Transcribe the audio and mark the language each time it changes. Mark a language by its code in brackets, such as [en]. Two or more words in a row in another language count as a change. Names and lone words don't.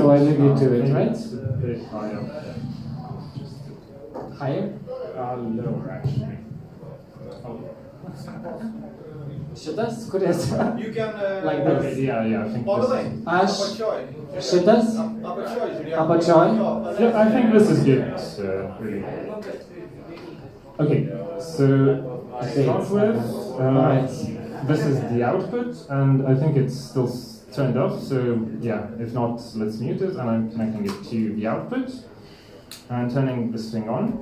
[en] So I leave you to it, Maybe right? it's a bit higher. Higher? Lower, actually. Oh. [lt] Šitas, kuris? [en] You can Like Okay, this. yeah, I think by the this way, is... [lt] Aš apačioj. šitas? Apačioj, žiūrėk. Apačioj? [en] Yeah, I think this is good, really. Okay, so to start with, Alright. this is the output, and I think it's still turned off, so yeah, if not, let's mute it, and I'm connecting it to the output, and turning this thing on.